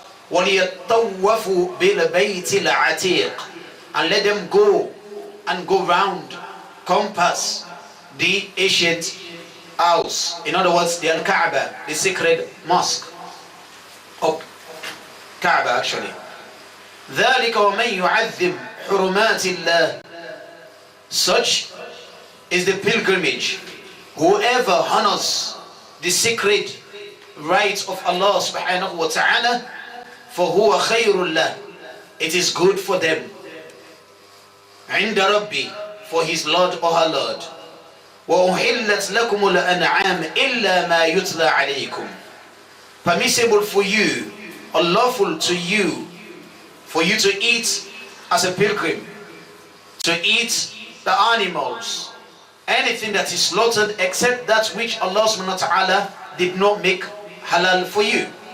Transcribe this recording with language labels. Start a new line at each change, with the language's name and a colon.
Arabic: وَلِيَطَّوَّفُوا بِالْبَيْتِ الْعَتِيقِ,
English: and let them go and go round, compass the ancient house. In other words, the Al-Kaaba, the sacred mosque of Kaaba actually.
Arabic: ذَلِكَ وَمَنْ يُعَذِّمْ حُرُمَاتِ اللَّهِ,
English: such is the pilgrimage. Whoever honors the sacred rights of Allah subhanahu wa ta'ala,
Arabic: فَهُوَ خَيْرٌ لَهُ,
English: it is good for them.
Arabic: عِنْدَ رَبِّي,
English: for his Lord or her Lord.
Arabic: وَأُحِلَّتْ لَكُمُ الْأَنْعَامِ إِلَّا مَا يُتْلَى عَلَيْكُمْ,
English: permissible for you, or lawful to you, for you to eat as a pilgrim, to eat the animals, anything that is slaughtered except that which Allah subhanahu wa ta'ala did not make halal for you.